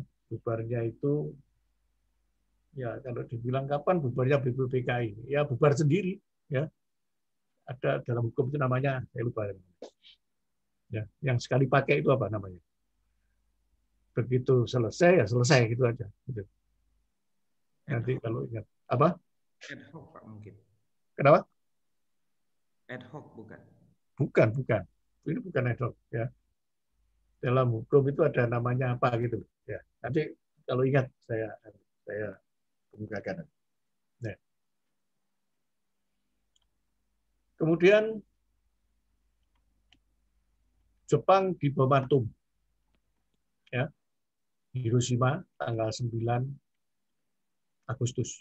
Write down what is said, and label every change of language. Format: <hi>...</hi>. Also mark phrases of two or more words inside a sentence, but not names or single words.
<id>Bubarnya itu ya kalau dibilang kapan bubarnya BPPKI, ya bubar sendiri, ya. Ada dalam hukum itu namanya, saya lupa. Ya, yang sekali pakai itu apa namanya? Begitu selesai ya selesai gitu aja. Gitu. Nanti kalau ingat apa?</id> <la>Ad hoc</la> <id>Pak mungkin. Kenapa?</id> <la>Ad hoc</la> <id>bukan? Bukan. Ini bukan</id> <la>ad hoc,</la> <id>ya. Dalam hukum itu ada namanya apa gitu, ya. Nanti kalau ingat saya kemukakan. Nah. Kemudian Jepang dibom atom, ya, Hiroshima tanggal 9 Agustus.</id>